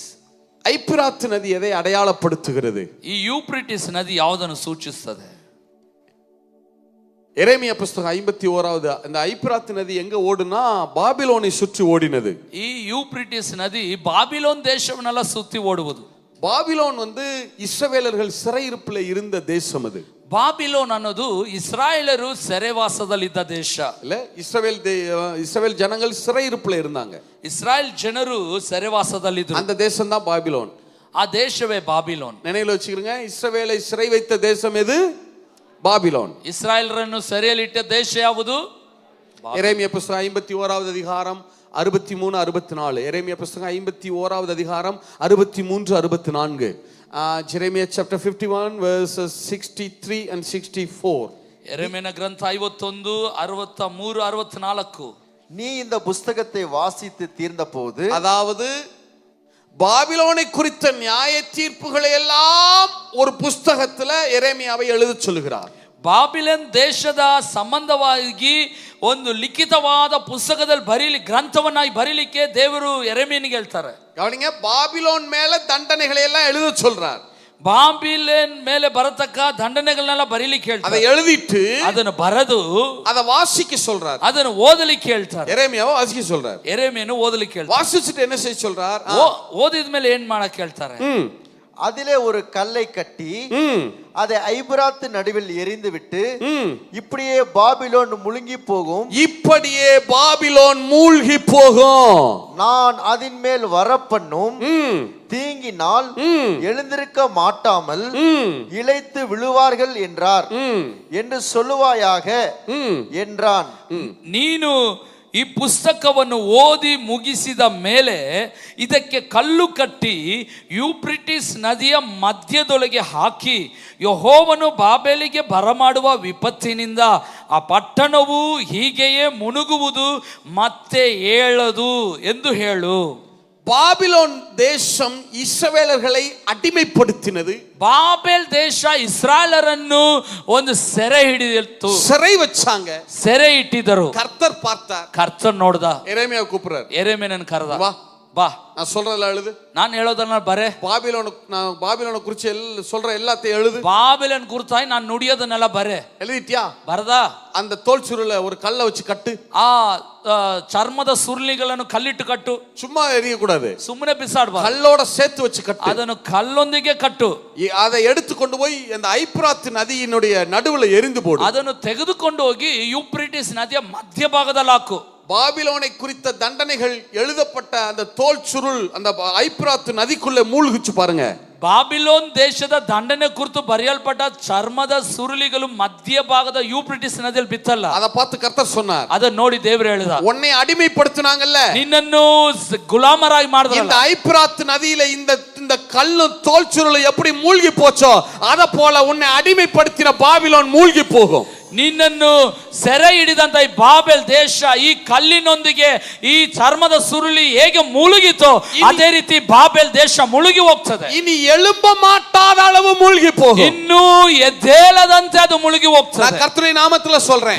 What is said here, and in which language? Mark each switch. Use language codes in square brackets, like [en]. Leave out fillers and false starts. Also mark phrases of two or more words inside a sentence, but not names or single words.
[ta] ஐப்பிராத்து நதி எதை அடையாளப்படுத்துகிறது? [kn] ಈ ಯೂಪ್ರಿಟಿಸ್ ನದಿ ಯಾವುದನ್ನು ಸೂಚಿಸುತ್ತದೆ? [ta] எரேமியா புத்தகம் 51வது. அந்த ஐப்பிராத்து நதி எங்க ஓடுனா பாபிலோனை சுற்றி ஓடினது. [kn] ಈ ಯೂಪ್ರಿಟಿಸ್ ನದಿ ಬಾಬಿಲೋನ್ ದೇಶವನ್ನೆಲ್ಲ ಸುತ್ತಿ ಓಡುವುದು. [ta] பாபிலோன் இஸ்ரவேலர்கள் சிறையிருப்பில் இருந்த தேசம் அது. [kn] ಬಾಬಿಲೋನ್ ಅನ್ನೋದು ಇಸ್ರಾಯೇಲರು ಸೆರೆವಾಸದಲ್ಲಿದ್ದ ದೇಶ. [ta] இல்ல, இஸ்ரவேல் ஜனங்கள் சிறையிருப்பில் இருந்தாங்க. [kn] ಇಸ್ರಾಯೇಲ್ ಜನರು ಸೆರೆವಾಸದಲ್ಲಿದ್ದರು. [ta] அந்த தேசம் தான் பாபிலோன். [kn] ಆ ದೇಶವೇ ಬಾಬಿಲೋನ್. [ta] நினைவில் வச்சுக்கிறீங்க, இஸ்ரவேலை சிறை வைத்த தேசம் எது? பாபிலோன். [kn] ಇಸ್ರಾಯೇಲರನ್ನು ಸೆರೆಯಲ್ಲಿಟ್ಟ ದೇಶ ಯಾವುದು? [ta] எரேமியா புத்தகம் 51வது அதிகாரம் 63 64. எரேமியா புத்தகம் 51வது அதிகாரம் 63 64. [en] Jeremiah chapter 51 verses 63 and 64. [kn] ಯೆರೆಮೀಯ ಗ್ರಂಥ 51 63 64. [ta] நீ இந்த புத்தகத்தை வாசித்து தீர்ந்த போது, அதாவது பாபிலோனை குறித்த நியாய தீர்ப்புகளை எல்லாம் ஒரு புஸ்தகத்துல எரேமியாவை எழுத சொல்லுகிறார். [kn] ಬಾಬಿಲೋನ್ ದೇಶದ ಸಂಬಂಧವಾಗಿ ಒಂದು ಲಿಖಿತವಾದ ಪುಸ್ತಕದಲ್ಲಿ ಗ್ರಂಥವನ್ನಾಗಿ ಬರೀಲಿಕ್ಕೆ ದೇವರು ಯೆರೆಮೀಯನಿಗೆ ಹೇಳ್ತಾರೆ. [ta] கவனிங்க, பாபிலோன் மேல தண்டனைகளை எல்லாம் எழுத சொல்றார். [kn] ಬಾಬಿಲೋನ್ ಮೇಲೆ ಬರತಕ್ಕ ದಂಡನೆಗಳನ್ನೆಲ್ಲ ಬರೀಲಿಕ್ಕೆ ಹೇಳ್ತಾರೆ. [ta] அதை எழுதிட்டு [kn] ಅದನ್ನು ಬರೆದು [ta] அதை வாசிக்க சொல்றார். [kn] ಅದನ್ನು ಓದಲಿಕ್ಕೆ ಹೇಳ್ತಾರೆ. [ta] எரேமியாவை வாசிக்க சொல்றார். [kn] ಯೆರೆಮೀಯನು ಓದಲಿಕ್ಕೆ ಹೇಳ್ತಾರೆ. [ta] வாசிச்சுட்டு என்ன செய்ய சொல்றார்? [kn] ಓದಿದ ಮೇಲೆ ಏನ್ ಮಾಡಕ್ಕೆ ಹೇಳ್ತಾರೆ? [ta] அதிலே ஒரு கல்லை கட்டி அதை ஐபிராத்து நடுவில் எரிந்து விட்டு, இப்படியே பாபிலோன் முழுங்கி போகும், இப்படியே பாபிலோன் மூழ்கி போகும், நான் அதின் மேல் வரப்பண்ணும் தீங்கினால் எழுந்திருக்க மாட்டாமல் இளைத்து விழுவார்கள் என்றார் என்று சொல்லுவாயாக என்றான். [kn] ನೀನು ಈ ಪುಸ್ತಕವನ್ನು ಓದಿ ಮುಗಿಸಿದ ಮೇಲೆ ಇದಕ್ಕೆ ಕಲ್ಲು ಕಟ್ಟಿ ಯೂಪ್ರಿಟಿಸ್ ನದಿಯ ಮಧ್ಯದೊಳಗೆ ಹಾಕಿ, ಯೆಹೋವನು ಬಾಬೆಲಿಗೆ ಬರಮಾಡುವ ವಿಪತ್ತಿನಿಂದ ಆ ಪಟ್ಟಣವು ಹೀಗೆಯೇ ಮುಳುಗುವುದು, ಮತ್ತೆ ಏಳದು ಎಂದು ಹೇಳು. [ta] பாபிலோன் தேசம் இஸ்ரவேலர்களை அடிமைப்படுத்தினது. [kn] ಬಾಬೆಲ್ ದೇಶ ಇಸ್ರಾಯೇಲರನ್ನು ಒಂದು ಸೆರೆ ಹಿಡಿದಿತ್ತು, [ta] சிறை வச்சாங்க, [kn] ಸೆರೆ ಇಟ್ಟಿದ್ದರು. [ta] கர்த்தர் பார்த்தார், [kn] ಕರ್ತನ್ ನೋಡ್ದ, [ta] எரேமியாவை கூப்பிடுறார், [kn] ಯೆರೆಮೀಯನನ್ನು ಕರೆದ, [ta] வா [kn] ಬಾ, [ta] நான் சொல்றதெல்லாம் எழுது, [kn] ನಾನು ಹೇಳೋದನ್ನ ಬರೇ, [ta] பாபிலோனை குறிச்சு சொல்ற எல்லாத்தையும் எழுது, [kn] ಬಾಬಿಲೋನ್ ಕುರಿತಾಗಿ ನಾನು ನುಡಿಯೋದನ್ನೆಲ್ಲ ಬರೇ. [ta] எழுதிட்டியா? [kn] ಬರದಾ? [ta] அந்த தோல் சுருள ஒரு கல்லை வச்சு கட்டு, [kn] ಆ ಚರ್ಮದ ಸುರುಳಿಗಳನ್ನು ಕಲ್ಲಿಟ್ಟು ಕಟ್ಟು. [ta] சும்மா எரிய கூடாது, [kn] ಸುಮ್ಮನೆ ಬಿಸಾಡಬಾರದು, [ta] கல்லோட சேர்த்து வச்சு கட்டு. [kn] ಅದನ್ನು ಕಲ್ಲೊಂದಿಗೆ ಕಟ್ಟು. [ta] அதை எடுத்து கொண்டு போய் அந்த ஐப்பிராத்து நதியினுடைய நடுவுல எரிந்து போடு. [kn] ಅದನ್ನು ತೆಗೆದುಕೊಂಡು ಹೋಗಿ ಯೂಪ್ರಿಟಿಸ್ ನದಿಯ ಮಧ್ಯಭಾಗದಲ್ಲಿ ಹಾಕು. [ta] பாபிலோனை குறித்த தண்டனைகள் எழுதப்பட்ட அந்த தோல் சுருள் அந்த ஐப்பிராத்து நதிக்குள்ள மூழ்கிச்சு பாருங்க. [kn] ಬಾಬಿಲೋನ್ ದೇಶದ ದಂಡನೆ ಕುರಿತು ಬರೆಯಲ್ಪಟ್ಟ ಚರ್ಮದ ಸುರುಳಿಗಳು ಮಧ್ಯಭಾಗದ ಯೂಫ್ರಟಿಸ್ ನದಿಯಲ್ಲಿ ಬಿತ್ತಲ್ಲ. [ta] அதை பார்த்து கர்த்தர் சொன்னார், [kn] ಅದನ್ನ ನೋಡಿ ದೇವರು ಹೇಳಿದ, [ta] உன்னை அடிமைப்படுத்தினாங்கல்ல, [kn] ನಿನ್ನನ್ನು ಗುಲಾಮರಾಗಿ ಮಾಡಿದ್ರು. [ta] இந்த ஐப்பிராத் நதியில இந்த கல்லும் தோல் சுருளும் எப்படி மூழ்கி போச்சோ அத போல உன்னை அடிமைப்படுத்தின பாபிலோன் மூழ்கி போகும். [kn] ನಿನ್ನನ್ನು ಸೆರೆ ಹಿಡಿದಂತ ಈ ಬಾಬೆಲ್ ದೇಶ ಈ ಕಲ್ಲಿನೊಂದಿಗೆ ಈ ಚರ್ಮದ ಸುರುಳಿ ಹೇಗೆ ಮುಳುಗಿತೋ ಅದೇ ರೀತಿ ಬಾಬೆಲ್ ದೇಶ ಮುಳುಗಿ ಹೋಗ್ತದೆ. [ta] இனி எழும்ப மாட்டாத அளவு மூழ்கி போகும். [kn] ಇನ್ನೂ ಎದ್ದೇಳದಂತೆ ಅದು ಮುಳುಗಿ ಹೋಗ್ತದೆ. [ta] நான் கர்த்தருடைய நாமத்துல சொல்றேன்,